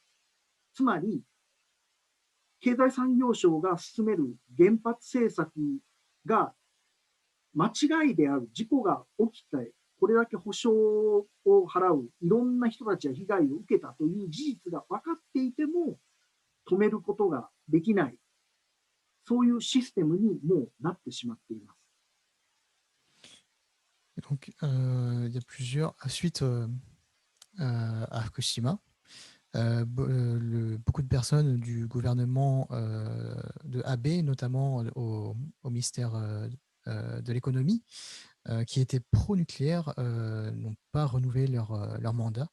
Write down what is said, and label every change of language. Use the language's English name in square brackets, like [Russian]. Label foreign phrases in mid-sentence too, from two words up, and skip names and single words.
[Japanese] つまり、経済産業省が進める原発政策が間違いである、事故が起きて、これだけ補償を払う、いろんな人たちが被害を受けたという事実が分かっていても、止めることができない、そういうシステムにもうなってしまっています。 [French] Donc, il y a plusieurs suites à Fukushima. Beaucoup de personnes du gouvernement de Abe, notamment au ministère de l'économie, qui étaient pro-nucléaires, n'ont pas renouvelé leur mandat.